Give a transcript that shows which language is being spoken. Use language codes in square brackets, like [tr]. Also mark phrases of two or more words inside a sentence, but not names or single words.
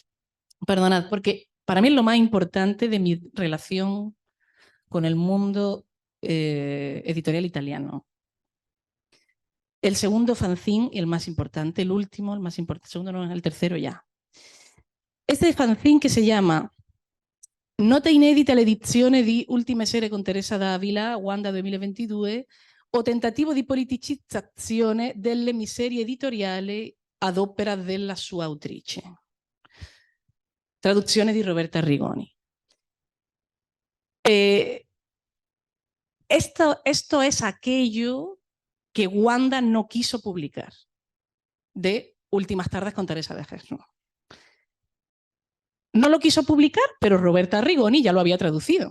[es] Perdonad, porque para mí es lo más importante de mi relación con el mundo editorial italiano. El segundo fanzine y el más importante, el último, el más importante, el segundo no, el tercero ya. Este fanzine [it] che si chiama Nota inedita all'edizione di Ultime Sere con Teresa D'Avila, Wanda 2022, o tentativo di politicizzazione delle miserie editoriali ad opera della sua autrice. Traduzione di Roberta Arrigoni. [es] Esto es aquello que Wanda no quiso publicar de Últimas Tardes con Teresa de Jesús. No lo quiso publicar, pero Roberta Arrigoni ya lo había traducido.